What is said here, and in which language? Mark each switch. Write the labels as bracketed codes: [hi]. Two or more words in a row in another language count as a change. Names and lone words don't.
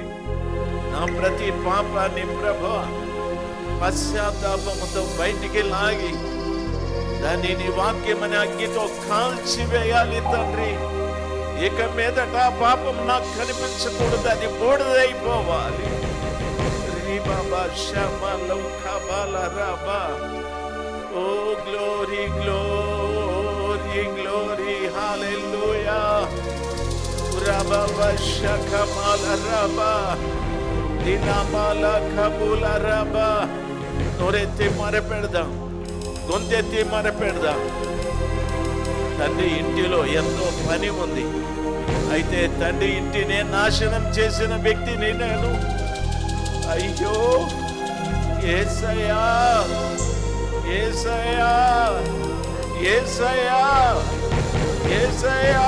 [te] నా ప్రతి పాపాన్ని ప్రభువా పశ్చాత్తాపముతో బయటికి లాగి దాన్ని నీ వాక్యమని అగ్గితో కాల్చివేయాలి తండ్రి. ఇక మీదట పాపం నాకు కనిపించకూడదు, అది బూడిదైపోవాలి. [en] Oh, glory, glory, glory, hallelujah. Rabba shakamala rabba, dinamala kabula rabba. Noretti mare pedam, gontetti mare pedam. [te] తండ్రి, ఇంటిలో ఎంతో పని ఉంది. అయితే తండ్రి, ఇంటిని నాశనం చేసిన వ్యక్తిని నేను. అయ్యో యేసయ్యా, యేసయ్యా, యేసయ్యా, యేసయ్యా.